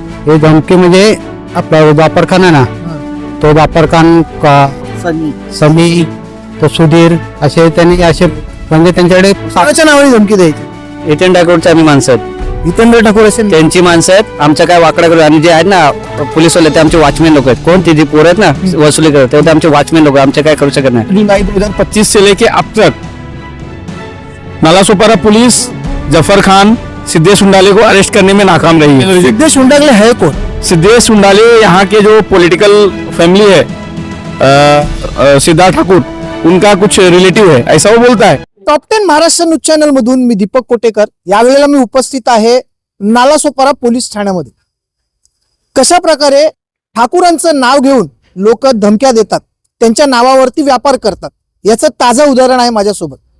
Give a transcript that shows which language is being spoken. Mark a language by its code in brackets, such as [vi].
[mr] हे धमकी म्हणजे आपला जाफरखान आहे ना, तो जाफरखान समी तो सुधीर असे त्यांनी असे म्हणजे त्यांच्याकडे कोणाच्या नावाने धमकी द्यायची? एजंट ठाकूरचे आम्ही माणसं आहेत, जितेंद्र ठाकूर असेल त्यांची माणसं आहेत. आमच्या काय वाकडा करू आणि जे आहेत ना पोलीसवाले ते आमचे वॉचमॅन लोक आहेत. कोण ती जी पोर आहेत ना वसुली करत ते आमचे वॉचमॅन लोक, आमचे काय करू शकत नाही. [hi] जुलाई 2025 से लेके अब तक नालासोपारा पुलिस जफर खान सिद्धेश उंडाले को अरेस्ट करने में नाकाम रही है। सिद्धेश उंडागले है कौन? सिद्धेश उंडाले यहाँ के जो पॉलिटिकल फैमिली है सिद्धार्थ ठाकुर, उनका कुछ रिलेटिव है, ऐसा वो बोलता है। [mr] टॉप 10 महाराष्ट्र न्यूज चॅनल मधून मी दीपक कोटेकर. यावेळेला मी उपस्थित आहे नालासोपारा पोलीस ठाण्यामध्ये. कशा प्रकारे ठाकूरांचं नाव घेऊन लोक धमक्या देतात, त्यांच्या नावावरती व्यापार करतात, याचं ताजं उदाहरण आहे माझ्यासोबत.